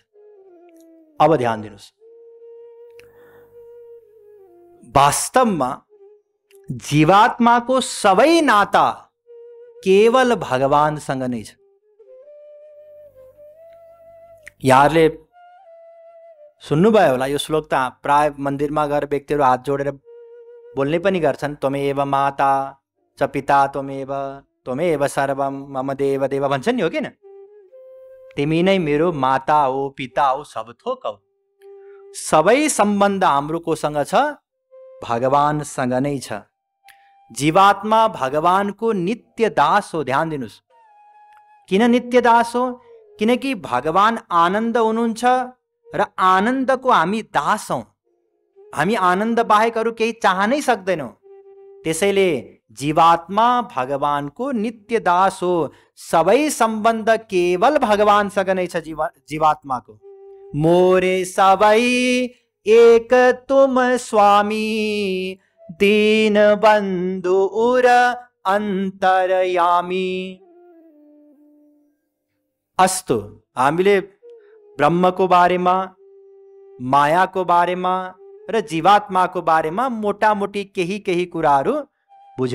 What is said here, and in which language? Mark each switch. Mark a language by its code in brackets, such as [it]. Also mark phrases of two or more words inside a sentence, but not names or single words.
[ne] अब ध्यान दिनुहोस्, वास्तवमा जीवात्माको सबै नाता केवल भगवानसँग नै छ। यहाँहरूले सुन्नुभयो होला, यो श्लोक त प्राय मन्दिरमा गएर व्यक्तिहरू हात जोडेर बोल्ने पनि गर्छन्। [sa] त्वमेव माता च पिता त्वमेव सर्वम मम देव देव [ne] भन्छन् नि, हो किन? तिमी नै मेरो माता हो, पिता हो, सब थोक हो। सबै सम्बन्ध हाम्रो कोसँग छ? भगवानसँग नै छ। जीवात्मा भगवानको नित्य दास हो। ध्यान दिनुहोस्, किन नित्य दास हो? किनकि भगवान आनन्द हुनुहुन्छ र आनन्दको हामी दास हौं। हामी आनन्द बाहेक अरू केही चाहनै सक्दैनौं। त्यसैले जीवात्मा भगवानको नित्य दास हो। सबै सम्बन्ध केवल भगवानसँग नै छ जीवात्माको। [awa] मोरे सबै एक तुम स्वामी, दीन बन्धु उर अन्तरयामी। [ne] अस्तु, हामीले ब्रह्मको बारेमा, मायाको बारेमा र जीवात्माको बारेमा मोटामोटी केही कुराहरू बुझ्यौं।